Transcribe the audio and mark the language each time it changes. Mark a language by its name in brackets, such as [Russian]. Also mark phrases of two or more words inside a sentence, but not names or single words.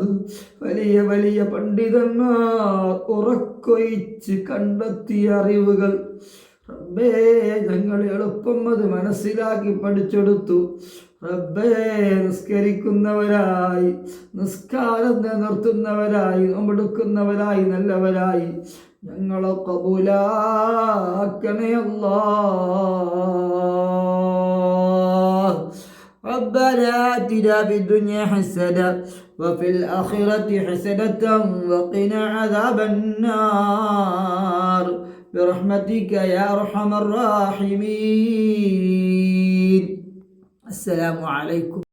[Malayalam] വലിയ വലിയ പണ്ഡിതന്മാർ ഉറക്കൊഴിച്ച് കണ്ടെത്തിയ അറിവുകൾ റബ്ബേ, ഞങ്ങൾ എളുപ്പം അത് മനസ്സിലാക്കി പഠിച്ചെടുത്തു. റബ്ബേ, നിസ്കരിക്കുന്നവരായി, നിസ്കാരം നിർത്തുന്നവരായി, നോമ്പെടുക്കുന്നവരായി, നല്ലവരായി ഞങ്ങളെ ഖബൂലാക്കണേ അല്ലാഹ്. [Arabic] ربنا آتنا في الدنيا حسنة وفي الآخرة حسنة وقنا عذاب النار برحمتك يا أرحم الراحمين. السلام عليكم.